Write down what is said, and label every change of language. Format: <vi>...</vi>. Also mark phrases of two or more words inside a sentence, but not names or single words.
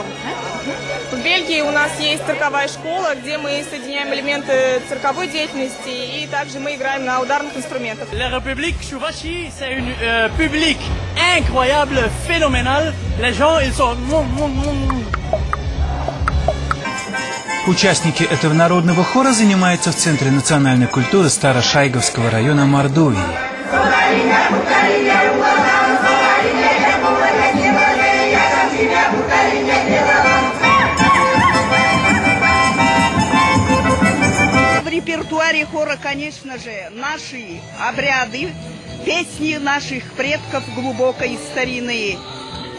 <ru>В Бельгии у нас есть цирковая школа, где мы соединяем элементы цирковой деятельности и также мы играем на ударных инструментах.</ru> <fr>La République Chouvachi, c'est un public incroyable, phénoménal. Les gens, ils sont...</fr> <ru>Участники этого народного хора занимаются в Центре национальной культуры Старошайговского района Мордовии. В репертуаре хора, конечно же, наши обряды, песни наших предков глубокой старины.</ru>